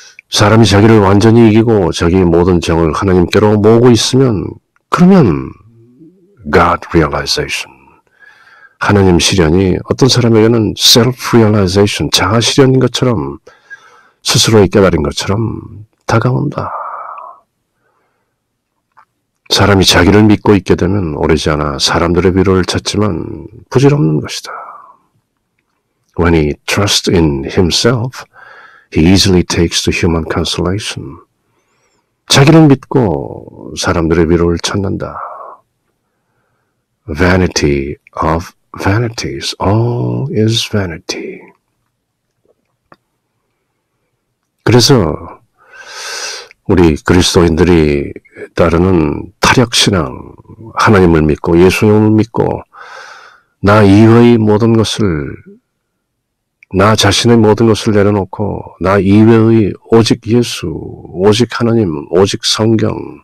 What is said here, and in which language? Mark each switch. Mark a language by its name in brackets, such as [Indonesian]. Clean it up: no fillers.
[Korean] 사람이 자기를 완전히 이기고 자기 모든 정을 하나님께로 모으고 있으면 그러면 God realization, 하나님 실현이 어떤 사람에게는 self-realization, 자아 실현인 것처럼 스스로의 깨달은 것처럼 다가온다. 사람이 자기를 믿고 있게 되면 오래지 않아 사람들의 위로를 찾지만 부질없는 것이다. [English] When he trusts in himself, he easily takes to human consolation. [Korean] 자기를 믿고 사람들의 위로를 찾는다. [English] Vanity of vanities, all is vanity. [Korean] 그래서 우리 그리스도인들이 따르는 타력신앙, 하나님을 믿고 예수님을 믿고 나 이외의 모든 것을, 나 자신의 모든 것을 내려놓고 나 이외의 오직 예수, 오직 하나님, 오직 성경,